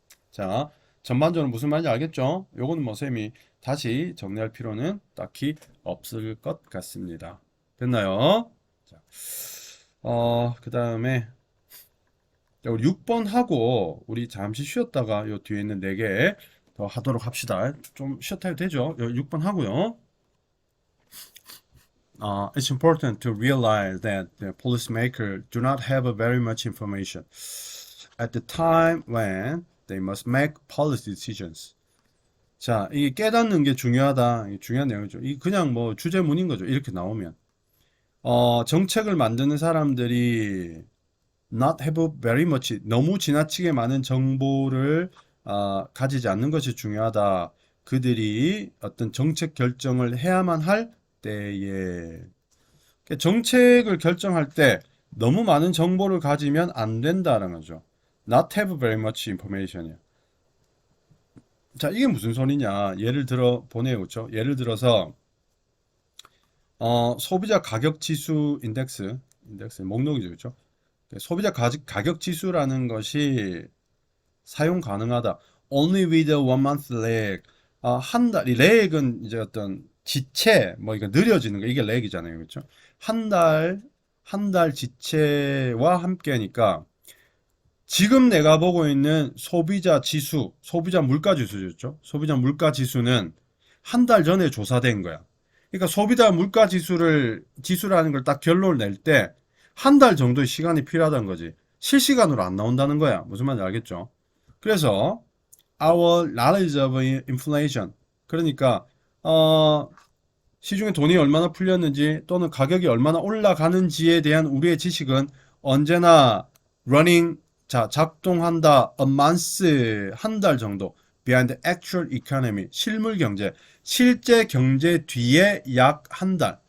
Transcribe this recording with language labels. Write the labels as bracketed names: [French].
[Korean] 자, 전반적으로 무슨 말인지 알겠죠? 요거는 뭐 쌤이 다시 정리할 필요는 딱히 없을 것 같습니다. 됐나요? 자, 그 다음에 우리 6번 하고 우리 잠시 쉬었다가 요 뒤에 있는 4개 더 하도록 합시다. 좀 쉬었다 해도 되죠? 6번 하고요. [English] It's important to realize that the policymakers do not have very much information at the time when they must make policy decisions. [Korean] 자, 이게 깨닫는 게 중요하다. 이게 중요한 내용이죠. 이 그냥 뭐 주제문인 거죠. 이렇게 나오면. 정책을 만드는 사람들이 [English] not have very much [Korean] 너무 지나치게 많은 정보를 가지지 않는 것이 중요하다. 그들이 어떤 정책 결정을 해야만 할 때에 정책을 결정할 때 너무 많은 정보를 가지면 안 된다는 거죠. [English] not have very much information이야. [Korean] 자, 이게 무슨 소리냐? 예를 들어 보내요, 그렇죠? 예를 들어서 소비자 가격 지수 인덱스 목록이죠, 그렇죠? 소비자 가격 지수라는 것이 사용 가능하다. [English] Only with a 1 month lag. [Korean] 한 달, 이 렉은 이제 어떤 지체, 뭐 이거 느려지는 거, 이게 렉이잖아요, 그렇죠? 한 달 지체와 함께니까 지금 내가 보고 있는 소비자 지수, 소비자 물가 지수였죠? 소비자 물가 지수는 한 달 전에 조사된 거야. 그러니까 소비자 물가 지수라는 걸 딱 결론을 낼 때 한 달 정도의 시간이 필요하다는 거지. 실시간으로 안 나온다는 거야. 무슨 말인지 알겠죠? [English] 그래서 our knowledge of inflation. [Korean] 그러니까 시중에 돈이 얼마나 풀렸는지 또는 가격이 얼마나 올라가는지에 대한 우리의 지식은 언제나 running 자 작동한다 [English] a month [Korean] 한 달 정도 [English] behind the actual economy [Korean] 실물 경제 실제 경제 뒤에 약 한 달.